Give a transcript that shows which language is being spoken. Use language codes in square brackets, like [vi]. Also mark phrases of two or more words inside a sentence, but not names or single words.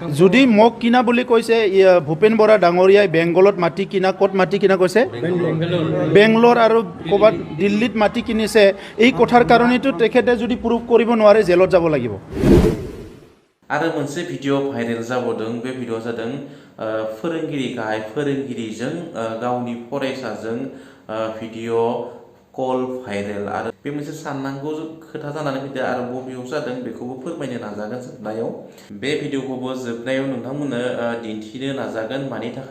[as] যদি মোক কিনা বুলি কৈছে ভূপেন বৰা ডাঙৰীয়াই বেংগলত মাটি কিনা ক'ত মাটি কিনা কৈছে বেংগলোৰ আৰু ক'ৰবাত দিল্লীত মাটি কিনিছে এই কথাৰ কাৰণেতো তেখেতে যদি প্ৰুভ কৰিব নোৱাৰে জেলত যাব লাগিব [brx] आरो मोनसे भिडिअ भाइरेल जाबोदों बे भिडिअ जादों फोरोंगिरि गाहाय फोरोंगिरिजों गावनि फरायसाजों भिडिअ कल भाइरेल आरो बे मोनसे साननांगौ खोथा जानानै फैदों आरो बबेयाव जादों बेखौबो फोरमायनो नाजागोन जोबनायाव बे भिडिअखौबो जोबनायाव नोंथांमोननो दिन्थिनो नाजागोन मानि थाखाय